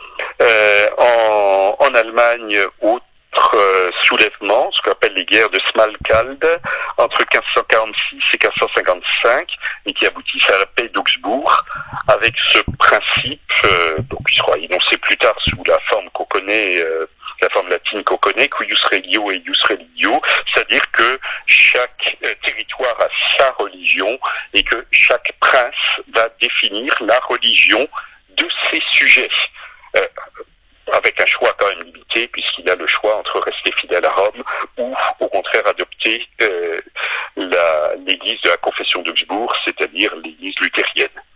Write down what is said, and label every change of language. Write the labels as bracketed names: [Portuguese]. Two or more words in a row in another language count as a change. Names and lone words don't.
[French] En Allemagne, autre soulèvement, ce qu'on appelle les guerres de Smalkalde, entre 1546 et 1555, et qui aboutissent à la paix d'Augsbourg, avec ce principe, donc il sera énoncé plus tard sous la forme qu'on connaît, la forme latine qu'on connaît, [Latin] cuius regio et ius religio, [French] c'est-à-dire que chaque territoire a sa religion et que chaque prince va définir la religion de ses sujets. Avec un choix quand même limité, puisqu'il a le choix entre rester fidèle à Rome ou au contraire adopter l'église de la confession d'Augsbourg, c'est-à-dire l'église luthérienne.